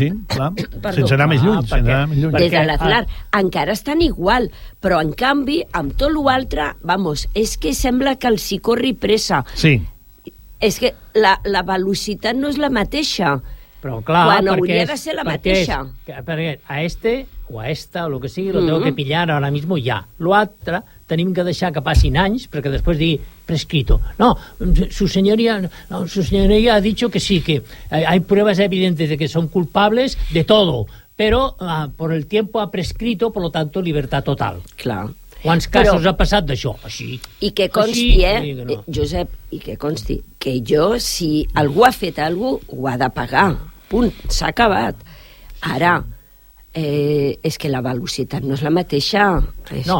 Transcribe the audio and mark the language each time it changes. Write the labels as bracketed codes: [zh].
[ca] Sí, sí, clar, sense anar més lluny. Des de l'Aznar, encara estan igual, però en canvi, amb tot l'altre, vamos, és que sembla que els hi corri pressa. Sí. És que la velocitat no és la mateixa. Però clar, quan perquè... Quan hauria de ser la mateixa. [es] Perquè a este, o a esta, o lo que sigui, lo tengo que pillar ara mismo ja. [ca] L'altre... tenim que deixar que passin anys perquè després digui prescrito. [es] No, su señoría ha dicho que sí, que hay pruebas evidentes de que son culpables de todo, pero por el tiempo ha prescrito, por lo tanto, libertad total. [ca] Clar. Quants casos ha passat d'això? Així. I que consti, així, Josep, i que consti, que jo, si algú ha fet alguna cosa, ho ha de pagar. Punt, s'ha acabat. Ara... és que la velocitat no és la mateixa. És no,